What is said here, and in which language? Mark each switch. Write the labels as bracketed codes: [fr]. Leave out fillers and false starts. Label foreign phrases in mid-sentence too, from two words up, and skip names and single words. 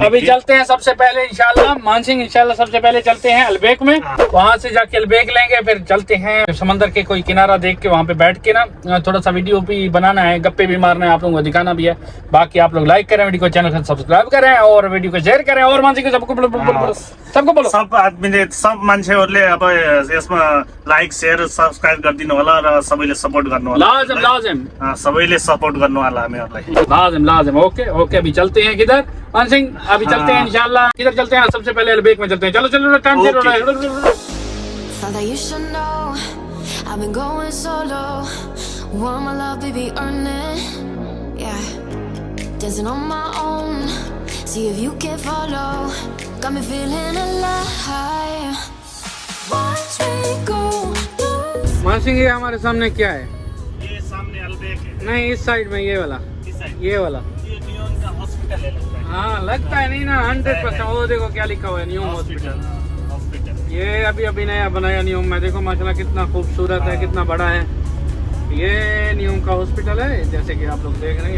[hi] अभी चलते हैं सबसे पहले इंशाल्लाह मान सिंह, इंशाल्लाह सबसे पहले चलते हैं अलबेक में। वहां से जाके अलबेक लेंगे, फिर चलते हैं समंदर के कोई किनारा देख के वहां पे बैठ के ना थोड़ा सा वीडियो भी बनाना है, गप्पे भी मारना है, आप लोगों को दिखाना भी है। बाकी आप लोग लाइक करें वीडियो को, चैनल को सब्सक्राइब करें और वीडियो को शेयर करें। और मान सिंह सबको बोलो सब आदमी ने [ne] सब मान्छेहरूले अब यसमा [en] like share subscribe [ne] गरिदिनु होला र सबैले सपोर्ट गर्नु होला। लाजिम सबैले सपोर्ट गर्नु होला हामीहरूलाई। लाजिम। [hi] ओके अभी चलते हैं किधर मान सिंह? अभी चलते हैं इंशाल्लाह। किधर चलते हैं? सबसे पहले अलबेक में चलते हैं। चलो टाइम से [en] Thought that you should know I've been going solo. Want my love, baby, earn it. Yeah, dancing on my own. See if you can follow. Got me feeling alive. Watch me go. [hi] मान सिंह ये हमारे सामने क्या है? ये सामने अलबेक है। नहीं, इस साइड में ये वाला, ये वाला। ये नियोन का हॉस्पिटल है लगता है। हाँ लगता है, नहीं ना 100%। वो देखो क्या लिखा हुआ है, न्यू हॉस्पिटल। ये अभी नया बनाया न्यूम में। देखो माशाल्लाह कितना खूबसूरत है, कितना बड़ा है। ये न्यूम का हॉस्पिटल है, जैसे कि आप लोग देख रहे हैं।